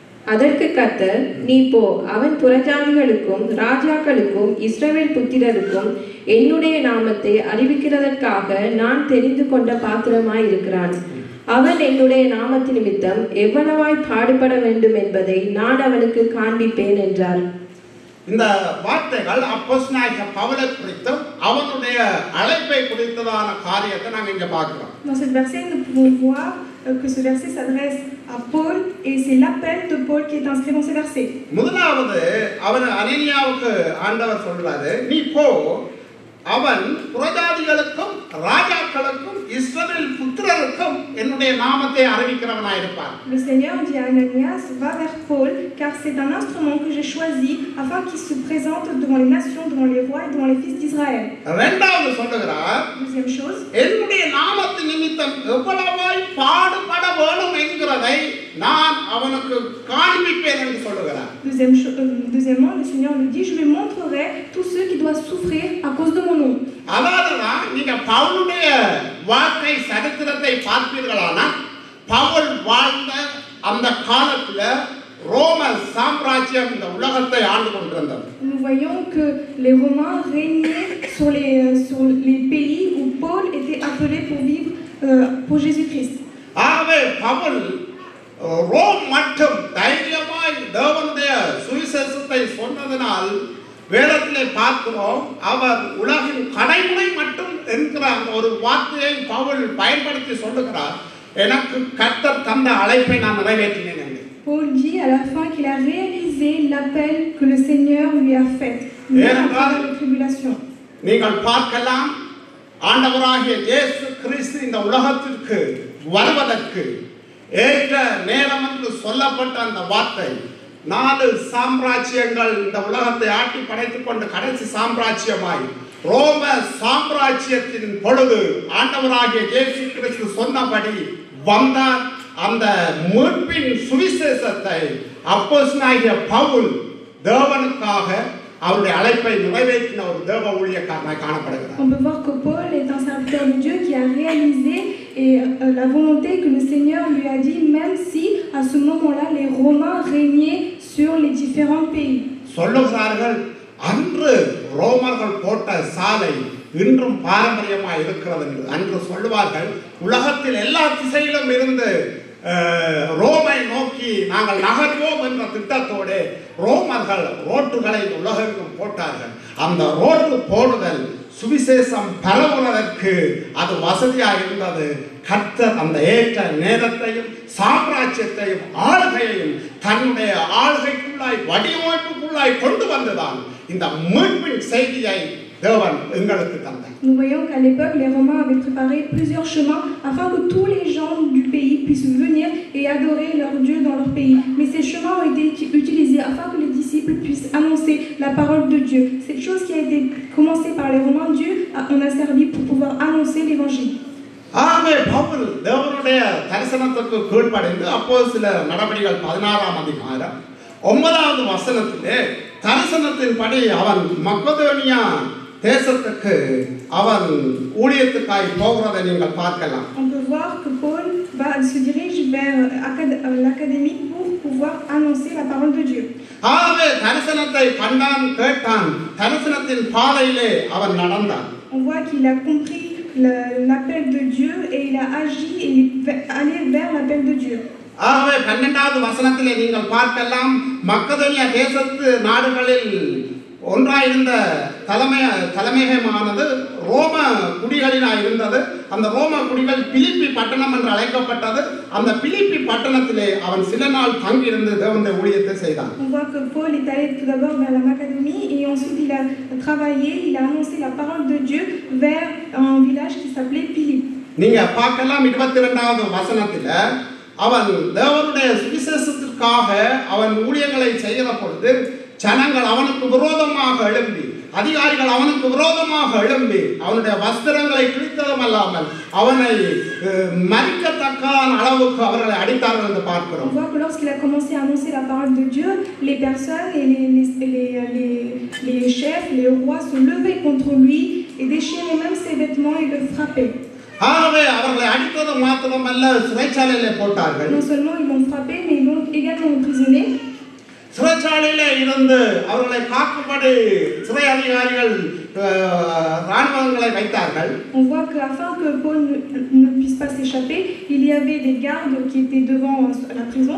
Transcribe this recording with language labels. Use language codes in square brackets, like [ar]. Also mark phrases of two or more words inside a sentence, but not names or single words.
[ta] அதற்கு கர்த்தர், நீ போ, அவன் புறஜாதிகளுக்கும் ராஜாக்களுக்கும் இஸ்ரவேல் புத்திரருக்கும் என்னுடைய நாமத்தை அறிவிக்கிறதற்காக நான் தெரிந்து கொண்ட பாத்திரமாய் இருக்கிறான். அவன் என்னுடைய நாமத்து நிமித்தம் எவ்வளவாய் பாடுபட வேண்டும் என்பதை நான் அவனுக்கு காண்பிப்பேன் என்றார். இந்த வார்த்தைகள் அப்போஸ்தலனாகிய பவுலை குறித்தும் அவனுடைய அழைப்பை குறித்ததான காரியத்தை நாங்கள் இங்கே பார்க்கிறோம். [fr] Dans ce verset, nous pouvons voir que ce verset s'adresse à Paul et c'est l'appel de Paul qui est inscrit dans ce verset. [ta] முதலாவது அவன் அனனியாவுக்கு ஆண்டவர் சொல்றாரு, நீ போ, அவன் புறஜாதிகளுக்கும் ராஜாக்களுக்கும் இஸ்ரவேல் புத்திரருக்கும் என்னுடைய நாமத்தை அறிவிக்கிறவனாய் இருப்பான். [fr] Le Seigneur dit à Ananias, va vers Paul, car c'est un instrument que j'ai choisi afin qu'il se présente devant les nations, devant les rois et devant les fils d'Israël. [ta] இரண்டாவது சொல்லுகிறார், [fr] Deuxième chose, [ta] என்னுடைய நாமத்து நிமித்தம் எவ்வளவாய் பாடுபட வேண்டும் என்கிறதை நான் அவனுக்கு காண்பிப்பேன் என்று சொல்லுகிறார். [fr] Deuxièmement, le Seigneur nous dit, je lui montrerai tous ceux qui doivent souffrir à cause de mon nom. [ta] அதாவதுதான் நீங்க பவுலுடைய வாழ்க்கை சரித்திரத்தை பார்ப்பீர்களானால், பவுல் வாழ்ந்த அந்த காலத்துல ரோம சாம்ராஜ்யம் இந்த உலகத்தை ஆண்டு கொண்டிருந்தது. [fr] Nous voyons que les Romains régnaient sur les pays où Paul était appelé pour vivre pour Jésus-Christ. [ta] ஆகவே பவுல் ரோம் மட்டும் தைரியமாய் தேவனுடைய சுவிசேஷத்தை சொன்னதனால் வேதத்திலே பார்க்கிறோம், அவர் உலகின் கடைமுறை மட்டும் என்கிற அந்த ஒரு வார்த்தையை பவுல் பயன்படுத்தி சொல்லுகிறார், எனக்கு கர்த்தர் தந்த அழைப்பை நான் நிறைவேற்றினேன் என்று. [fr] Paul dit à la fin qu'il a réalisé l'appel que le Seigneur lui a fait, même à travers les tribulations. [ta] நீங்கள் பார்க்கலாம், ஆண்டவராகிய இயேசு கிறிஸ்து இந்த உலகத்திற்கு வருவதற்கு ஏற்ற நேரம் என்று சொல்லப்பட்ட அந்த வார்த்தை, 4 சாம்ராஜ்யங்கள் இந்த உலகத்தை ஆட்டி படைத்துக் கொண்டு கடைசி சாம்ராஜ்யமாய் ரோம சாம்ராஜ்யத்தின் பொழுது ஆண்டவராகிய இயேசு கிறிஸ்து சொன்னபடி வந்தார். அந்த மீட்பின் சுவிசேஷத்தை அப்போஸ்தலனாகிய பவுல் தேவனுக்காக அவருடைய அழைப்பை நிறைவேற்றின ஒரு தேவ ஊழியக்காரனாய் காணப்படுகிறார். [fr] On peut voir que Paul est un serviteur de Dieu qui a réalisé la volonté que le Seigneur lui a dit, même si à ce moment-là les Romains régnaient sur les différents pays. [ta] சொல்லுகிறார்கள், அன்று ரோமர்கள் போட்ட சாலை இன்றும் பாரம்பரியமாக இருக்கிறது என்று அன்று சொல்லுவார்கள். உலகத்தில் எல்லா திசையிலும் இருந்து ரோமை நோக்கி நாங்கள் நகர்வோம் என்ற திட்டத்தோடு ரோமர்கள் ரோட்டுகளை உலகெங்கும் போட்டார்கள். அந்த ரோட்டு போடுதல் சுவிசேஷம் பரவுவதற்கு அது வசதியாக இருந்தது. கர்த்தர் அந்த ஏற்ற நேரத்தையும் சாம்ராஜ்யத்தையும் ஆளுகையையும் தன்னுடைய ஆளுகைக்குள்ளாய் வடிவமைப்புக்குள்ளாய் கொண்டு வந்துதான் இந்த மீட்பின் செய்தியை தேவன் எங்களுக்கு தந்தார். [fr] Nous voyons qu'à l'époque, les Romains avaient préparé plusieurs chemins afin que tous les gens du pays puissent venir et adorer leur Dieu dans leur pays. Mais ces chemins ont été utilisés afin que les disciples puissent annoncer la parole de Dieu. Cette chose qui a été commencée par les Romains, Dieu en a servi pour pouvoir annoncer l'évangile. [ta] ஆகவே பவுல் தேவனுடைய தரிசனத்துக்கு கீழ்ப்படிந்து அப்போஸ்தலர் நடபடிகள் 16ஆம் அதிகாரம் 9வது வசனத்திலே தரிசனத்தின்படி அவன் மக்கெதோனியா தேசத்துக்கு அவன் ஊழியத்துக்காய் போகிறதை நீங்கள் பார்க்கலாம். [fr] On peut voir que Paul se dirige vers l'académie pour pouvoir annoncer la parole de Dieu. [ta] ஆகவே தரிசனத்தை கண்டான், கேட்டான், தரிசனத்தின் பாதையிலே அவன் நடந்தான். [fr] On voit qu'il a compris l'appel de Dieu et il a agi et il est allé vers l'appel de Dieu. [ta] ஆகவே 12வது வசனத்திலே நீங்கள் பார்க்கலாம், மக்கெதோனியா தேசத்து நாடுகளில் ஒன்றாயிருந்த தலைமையகமானது ரோம குடிகளினாய் இருந்தது. அந்த ரோம குடிகள் பிலிப்பி பட்டணம் என்று அழைக்கப்பட்டது. அந்த பிலிப்பி பட்டணத்திலே அவன் சில நாள் தங்கியிருந்து தேவனுடைய ஊழியத்தை செய்தான். [fr] On voit que Paul est allé tout d'abord vers la Macédonie et ensuite il a travaillé, il a annoncé la parole de Dieu vers un village qui s'appelait Philippe. [ta] நீங்க பார்க்கலாம் 22வது வசனத்தில அவன் தேவனுடைய சுவிசேஷத்திற்காக அவன் ஊழியங்களை செய்கிற பொழுது ஜனங்கள் அவனுக்கு விரோதமாக எழும்பி, அதிகாரிகள் அவனுக்கு விரோதமாக எழும்பி அவனுடைய வஸ்திரங்களை கிழித்ததும் அல்லாமல் அவனை மறிக்கத்தக்க அளவுக்கு அவர்களை அடித்தார்கள் என்று பார்க்கிறோம். [fr] On voit que lorsqu'il a commencé à annoncer la parole de Dieu, les personnes et les chefs, les rois se levaient contre lui et déchiraient même ses vêtements et le frappaient. [ta] ஆகவே அவர்களை அடித்தது மாத்திரமல்ல, சிறைச்சாலையிலே போட்டார்கள். [fr] Non seulement ils l'ont frappé, mais ils l'ont également emprisonné. [ta] சிறைச்சாலையில இருந்து அவர்களை காக்கும்படி சிறை அதிகாரிகள் ராணுவங்களை வைத்தார்கள். [fr] On voit qu'afin que Paul ne puisse pas s'échapper, il y avait des gardes qui étaient devant la prison.